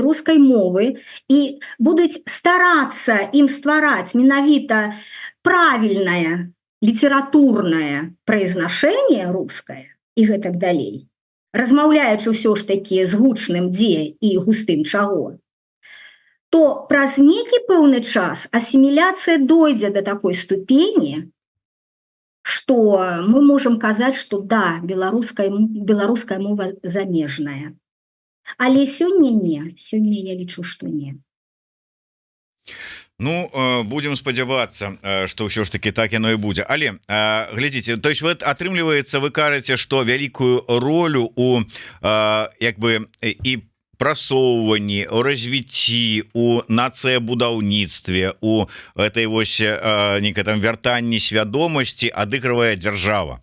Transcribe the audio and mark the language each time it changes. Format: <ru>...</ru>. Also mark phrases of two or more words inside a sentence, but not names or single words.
<be>рускай мовы і будуць старацца ім ствараць менавіта правільнае літаратурнае произношение рускае і гэтак далей, размаўляючы ўсё ж такі з гучным дзе і густым чаго, то праз нейкі пэўны час асіміляцыя дойдзе да такой ступені,</be> <ru>что мы можем</ru> <be>казаць, что да, беларуская мова замежная. Але сёння не, сёння я лічу, што не. Ну, будем спадзявацца, што ўсё ж таки так яно і будзе. Але глядзіце,</be> <ru>то есть вот</ru> <be>атрымліваецца, вы кажаце, што вялікую ролю у як бы і прасоўванні, у развіцці, у нацыябудаўніцтве, у этой вось некай там вяртанні свядомасці адыгрывае дзяржава.</be>